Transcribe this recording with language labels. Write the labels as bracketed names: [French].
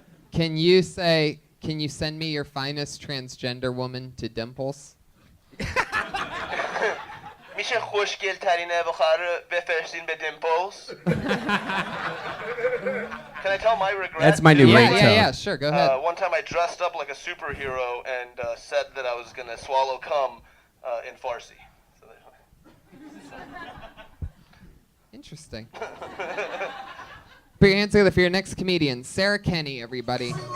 [English] Can you send me your finest transgender woman to Dimples? [Persian] میشه خوشگل ترین اوا خواهر رو بفرستین به Dimples? [English] Can I tell my regret? That's my new ringtone. Yeah, sure, go ahead. One time I dressed up like a superhero and said that I was going to swallow cum in Farsi. Interesting. Put your hands together for your next comedian, Sarah Kenny, everybody.